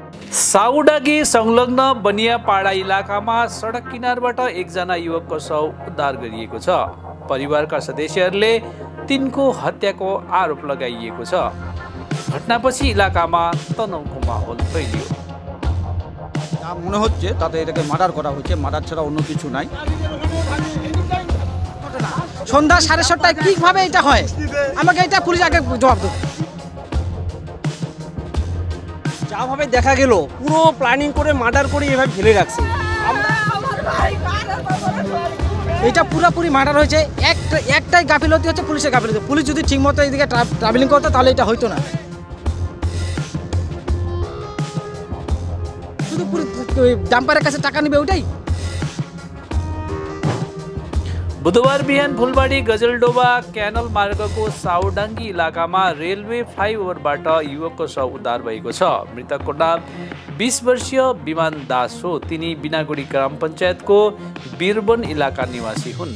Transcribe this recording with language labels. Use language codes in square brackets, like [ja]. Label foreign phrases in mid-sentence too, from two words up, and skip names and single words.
[ne] साउडागी संलग्न बनियापाडा इलाकामा सडक किनारबाट एकजना युवकको शव उद्धार गरिएको छ। परिवारका सदस्यहरूले तिनको हत्याको आरोप लगाइएको छ। घटनापछि इलाकामा तनावको माहौल फैलियो। [bn] মনে হচ্ছে তাতে এটাকে মার্ডার করা হয়েছে, মার্ডার ছাড়া অন্য কিছু নাই। সন্ধ্যা 7:30টায় কিভাবে এটা হয় আমাকে এটা পুলিশ আগে জবাব দেবে। যাভাবে দেখা গেল পুরো প্ল্যানিং করে মার্ডার করে এভাবে ফেলে রাখছে। এটা পুরোপুরি মার্ডার হয়েছে। একটাই গাফিলতি হচ্ছে পুলিশের গাফিলতি। পুলিশ যদি ঠিকমতো এইদিকে ট্রাভেলিং করতো তাহলে এটা হইতো না। শুধু ডাম্পারের কাছে টাকা নেবে ওইটাই। [ne] बुधबार बिहान फुलबाडी गजलडोबा क्यानल मार्गको साउडाङ्गी इलाकामा रेलवे फ्लाइओभरबाट युवकको शव उद्धार भएको छ। मृतकको नाम 20 वर्षीय विमान दास हो। तिनी बिनागुडी ग्राम पञ्चायतको बिरबन इलाका निवासी हुन्।